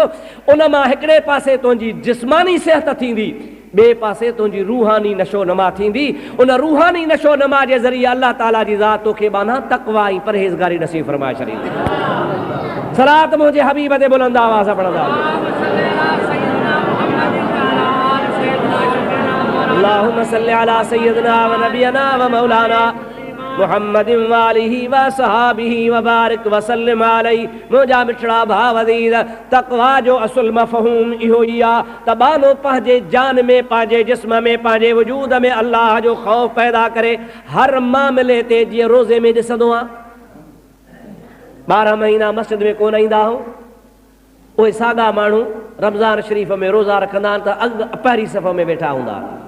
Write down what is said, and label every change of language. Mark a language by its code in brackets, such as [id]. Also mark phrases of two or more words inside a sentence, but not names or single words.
[sd] उन मां हिकिड़े पासे तुंहिंजी जिस्मानी सिहत थींदी, ॿिए पासे तुंहिंजी रूहानी नशो नमा थींदी। उन रूहानी नशो नमा जे ज़रिए अल्लाह ताला जी ज़ात तोखे बाना तक़वा ऐं परहेज़गारी नसीब फरमाए छॾींदी। सलात मुंहिंजे हबीब ते बुलंद आवाज़ पढ़ंदा। [ar] اللهم صل على سيدنا ونبينا ومولانا محمد وآله وصحابه وبارك وسلم عليه. [sd] मुंहिंजा मिठड़ा भाउ अज़ीज़, तक़वा जो असुल मफ़हूम इहो ई आहे त बानो पंहिंजे जान में, पंहिंजे जिस्म में, पंहिंजे वजूद में अल्लाह जो ख़ौफ़ पैदा करे। हर मामले ते जीअं रोज़े में ॾिसंदो आहे, 12 महीना मस्जिद में कोन ईंदा आहियूं, उहे साॻा माण्हू रमज़ान शरीफ़ में रोज़ा रखंदा आहिनि त पहिरीं सफ़ में वेठा हूंदा।